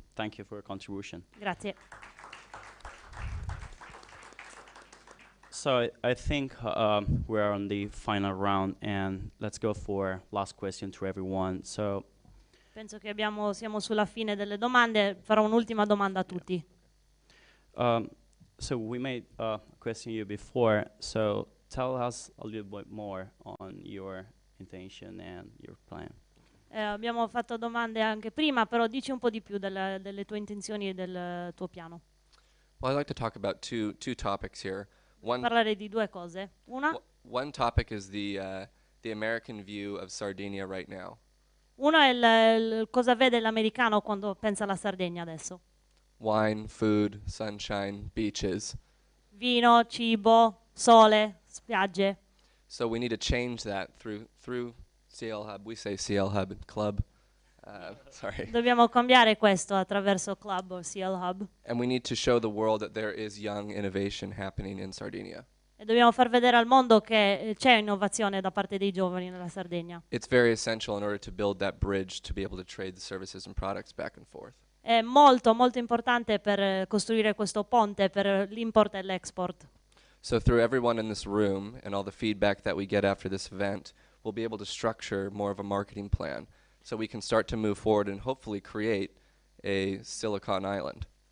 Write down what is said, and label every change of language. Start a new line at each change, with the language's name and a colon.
English: Thank you for your contribution.
Italian: Grazie.
English: So I think we're on the final round, and let's go for last question to everyone. So
Italian: Penso che siamo sulla fine delle domande, farò un'ultima domanda a tutti.
English: So we made a question you before. So tell us a little bit more on your intention and your plan.
Italian: Abbiamo fatto domande anche prima, però dici un po' di più delle tue intenzioni e del tuo piano.
English: Well, I'd like to talk about two topics here.
Italian: Parlare di due cose.
English: One topic is the American view of Sardinia right now.
Italian: Uno è cosa vede l'americano quando pensa alla Sardegna adesso.
English: Wine, food, sunshine, beaches.
Italian: Vino, cibo, sole, spiagge.
English: So we need to change that through Clhub. We say Clhub, Clhub. Sorry.
Italian: Dobbiamo cambiare questo attraverso Clhub o Clhub.
English: And we need to show the world that there is young innovation happening in Sardinia.
Italian: E dobbiamo far vedere al mondo che c'è innovazione da parte dei giovani nella Sardegna.
English: It's very essential in order to build that bridge to be able to trade the services and products back and forth.
Italian: È molto importante per costruire questo ponte per l'import e l'export.
English: So through everyone in this room and all the feedback that we get after this event, we'll be able to structure more of a marketing plan so we can start to move forward and hopefully create a Silicon Island.